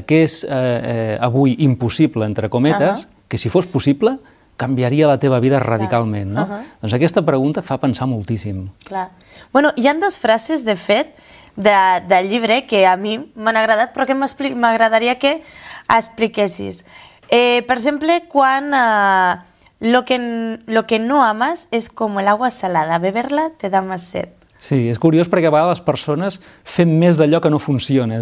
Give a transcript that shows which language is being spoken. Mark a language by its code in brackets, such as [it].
[ca] Què és avui impossible, entre cometes, que si fos possible canviaria la teva vida radicalment, no? Doncs aquesta pregunta et fa pensar moltíssim. Clar. Bueno, hi ha 2 frases, de fet, del llibre que a mi m'han agradat, però que m'agradaria que expliquessis. Per exemple, quan [es] lo que no amas es como el agua salada, beberla te da más sed. [ca] Sí, és curiós perquè a vegades les persones fem més d'allò que no funciona.